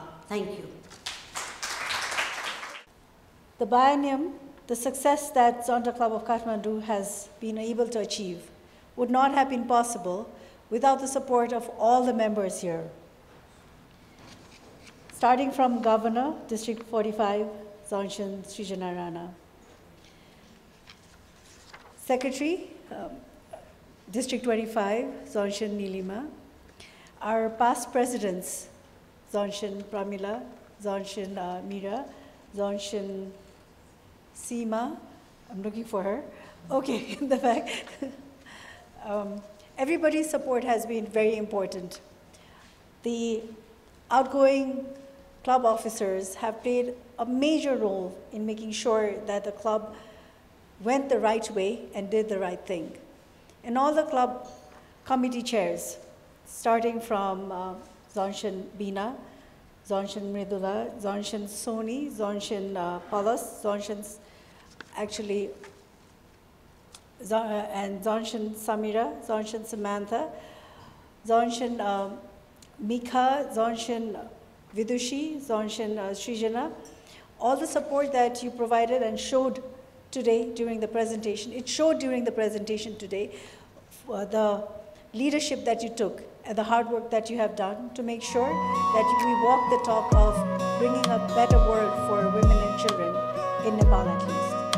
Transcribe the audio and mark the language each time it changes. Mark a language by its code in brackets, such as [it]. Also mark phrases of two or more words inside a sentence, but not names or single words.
[en] Thank you. The biennium, the success that Zonta Club of Kathmandu has been able to achieve would not have been possible without the support of all the members here. Starting from Governor, District 45, Zongshin Srijana Rana. Secretary, District 25, Zongshin Nilima. Our past presidents, Zongshin Pramila, Zongshin Meera, Zongshin Seema, I'm looking for her. Okay, in the back. Everybody's support has been very important. The outgoing club officers have played a major role in making sure that the club went the right way and did the right thing. And all the club committee chairs, starting from Zongshin Bina, Zongshin Mridula, Zongshin Soni, Zongshin Palas, Zongshin and Zongshin Samira, Zongshin Samantha, Zongshin Mika, Zongshin Vidushi, Zongshin Srijana, all the support that you provided and showed today during the presentation. It showed during the presentation today the leadership that you took and the hard work that you have done to make sure that we walk the talk of bringing a better world for women and children in Nepal at least.